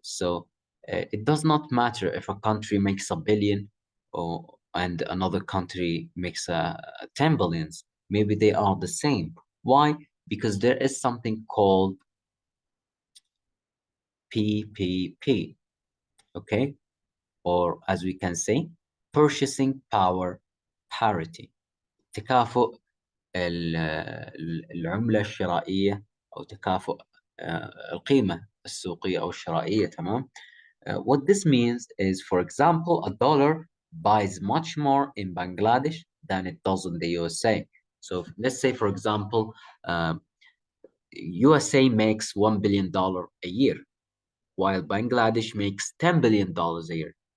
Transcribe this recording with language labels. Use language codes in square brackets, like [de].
[en] So it does not matter if a country makes a billion and another country makes 10 billions. Maybe they are the same. Why? Because there is something called PPP, okay? Or as we can say, purchasing power parity. [ar] تكافؤ العملة الشرائية أو تكافؤ القيمة السوقية أو الشرائية تمام. [en] What this means is, for example, a dollar buys much more in Bangladesh than it does in the USA. So let's say, for example, USA makes $1 billion a year, while Bangladesh makes $10 billion a year.